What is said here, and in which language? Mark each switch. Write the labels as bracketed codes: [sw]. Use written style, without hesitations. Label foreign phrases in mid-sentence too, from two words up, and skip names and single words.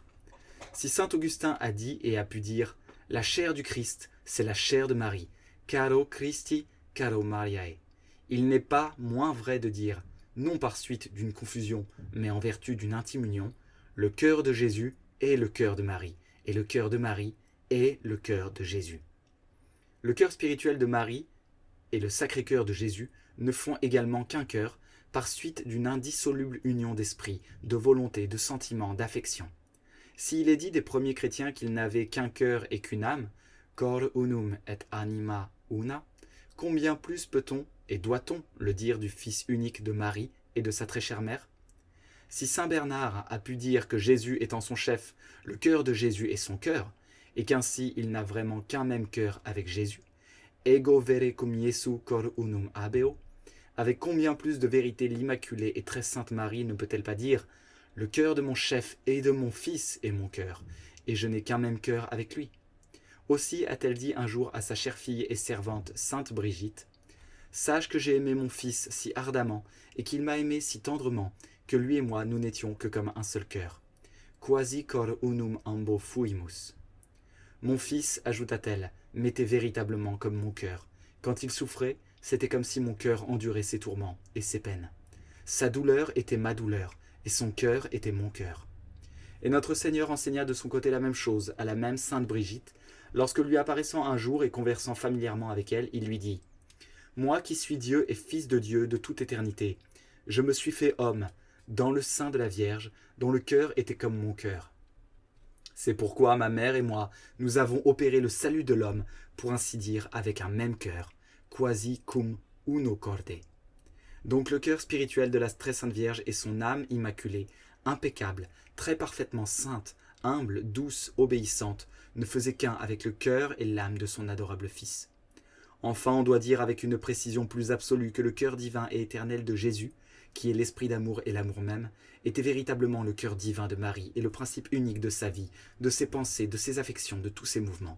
[fr] Si saint Augustin a dit et a pu dire « La chair du Christ, c'est la chair de Marie, [la] caro Christi, caro Mariae », [fr] il n'est pas moins vrai de dire, non par suite d'une confusion, mais en vertu d'une intime union, le cœur de Jésus est le cœur de Marie, et le cœur de Marie est le cœur de Jésus. Le cœur spirituel de Marie et le Sacré-Cœur de Jésus ne font également qu'un cœur, par suite d'une indissoluble union d'esprit, de volonté, de sentiment, d'affection. S'il est dit des premiers chrétiens qu'ils n'avaient qu'un cœur et qu'une âme, [la] cor unum et anima una, [fr] combien plus peut-on et doit-on le dire du Fils unique de Marie et de sa très chère mère? Si saint Bernard a pu dire que Jésus est en son chef, le cœur de Jésus est son cœur, et qu'ainsi il n'a vraiment qu'un même cœur avec Jésus, [la] ego vere cum Iesu cor unum habeo, [fr] avec combien plus de vérité l'Immaculée et très sainte Marie ne peut-elle pas dire « Le cœur de mon chef et de mon fils est mon cœur, et je n'ai qu'un même cœur avec lui ». Aussi a-t-elle dit un jour à sa chère fille et servante sainte Brigitte « Sache que j'ai aimé mon fils si ardemment, et qu'il m'a aimé si tendrement, que lui et moi nous n'étions que comme un seul cœur. [la] Quasi cor unum ambo fuimus. [fr] » Mon fils, ajouta-t-elle, m'était véritablement comme mon cœur. Quand il souffrait, c'était comme si mon cœur endurait ses tourments et ses peines. Sa douleur était ma douleur, et son cœur était mon cœur. Et notre Seigneur enseigna de son côté la même chose à la même sainte Brigitte, lorsque lui apparaissant un jour et conversant familièrement avec elle, il lui dit « Moi qui suis Dieu et Fils de Dieu de toute éternité, je me suis fait homme, dans le sein de la Vierge, dont le cœur était comme mon cœur. C'est pourquoi ma mère et moi, nous avons opéré le salut de l'homme, pour ainsi dire, avec un même cœur, [la] quasi cum uno corde. [fr] » Donc le cœur spirituel de la très sainte Vierge est son âme immaculée, impeccable, très parfaitement sainte, humble, douce, obéissante, ne faisait qu'un avec le cœur et l'âme de son adorable Fils. Enfin, on doit dire avec une précision plus absolue que le cœur divin et éternel de Jésus, qui est l'esprit d'amour et l'amour même, était véritablement le cœur divin de Marie et le principe unique de sa vie, de ses pensées, de ses affections, de tous ses mouvements.